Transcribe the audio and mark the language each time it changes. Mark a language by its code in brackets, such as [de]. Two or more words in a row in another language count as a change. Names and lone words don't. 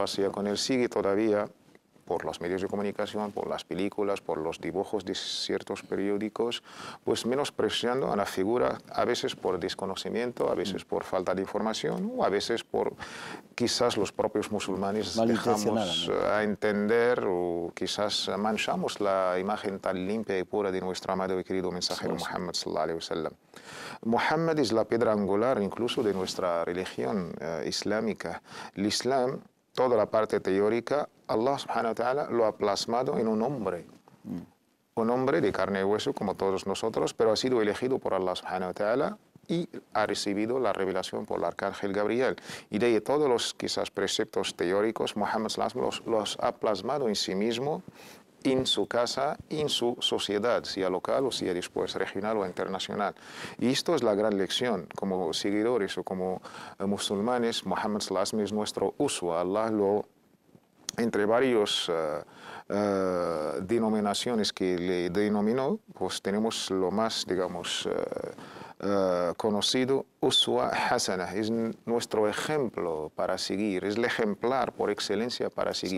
[es] paz sea con él, sigue todavía por los medios de comunicación, por las películas, por los dibujos de ciertos periódicos, pues menospreciando a la figura, a veces por desconocimiento, a veces por falta de información, o a veces por quizás los propios musulmanes dejamos a entender, o quizás manchamos la imagen tan limpia y pura de nuestro amado y querido mensajero Muhammad [ar] صلى الله عليه وسلم. [es] Muhammad es la piedra angular incluso de nuestra religión islámica. El Islam, toda la parte teórica, [ar] الله سبحانه وتعالى [es] lo ha plasmado en un hombre. Un hombre de carne y hueso como todos nosotros, pero ha sido elegido por [ar] الله سبحانه وتعالى [es] y ha recibido la revelación por el arcángel Gabriel. Y de ahí todos los quizás preceptos teóricos, Muhammad los ha plasmado en sí mismo, en su casa, en su sociedad, sea local o sea después regional o internacional. Y esto es la gran lección. Como seguidores o como musulmanes, Muhammad es nuestro uswa. Allah lo, entre varios denominaciones que le denominó, pues tenemos lo más, digamos, conocido, [ar] أسوة حسنة, [es] es nuestro ejemplo para seguir, es el ejemplar por excelencia para seguir.